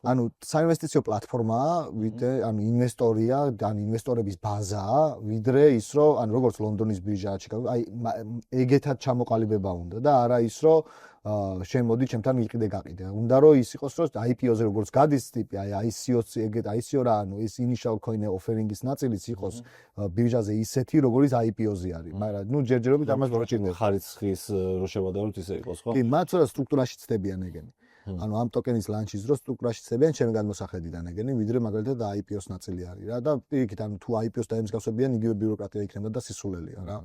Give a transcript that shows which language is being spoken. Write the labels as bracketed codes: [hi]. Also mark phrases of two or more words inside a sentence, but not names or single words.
[ka] ანუ საინვესტიციო პლატფორმაა, ვიდრე ანუ ინვესტორია, ანუ ინვესტორების ბაზაა, ვიდრე ის რომ ანუ როგორც ლონდონის ბირჟაა, ჩიკაგო, აი ეგეთად ჩამოყალიბება უნდა და არა ის რომ შემოდი ჩემთან იყიდე გაყიდე. უნდა რომ ის იყოს რომ IPO-ზე როგორც გადის ტიპი, აი ICO-ს ეგეთ ICO რა, ანუ ეს [en] initial coin offering- [ka] ის ნაწილიც იყოს ბირჟაზე ისეთი როგორც IPO-ზე არის. მაგრამ ნუ ჯერჯერობით ამას ვაჭირდება. ხარისხის რო შევადაროთ ისე იყოს, ხო? კი, მათ ცოტა სტრუქტურაში ცდებიან ეგენი. ანუ ამ ტოკენის ლანჩის დროს სტრუქტურაში ცდებიან ჩემი გადმოსახედიდან ეგენი, ვიდრე მაგალითად IPO-ს ნაწილი არის რა და პირიქით ანუ თუ IPO-ს დაემსგავსებიან, იგივე ბიუროკრატია იქნება და სისულელია რა.